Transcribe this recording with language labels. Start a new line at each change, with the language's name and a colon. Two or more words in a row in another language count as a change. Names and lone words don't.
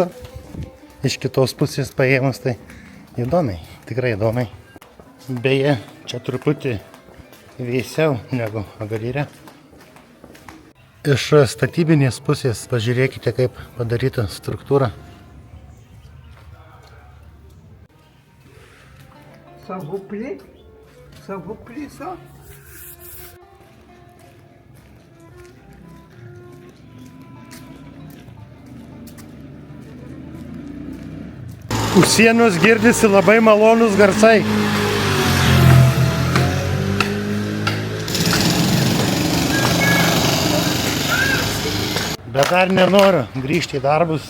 Lithuanian: Iš kitos pusės paėmus, tai įdomiai, tikrai įdomiai. Beje, čia truputį vėsiau negu Agadyre. Iš statybinės pusės pažiūrėkite, kaip padaryta struktūra.
French: Ça vous plaît? Ça vous plaît ça?
Lithuanian: Už sienos girdisi labai malonus garsai. Bet dar nenoriu grįžti į darbus.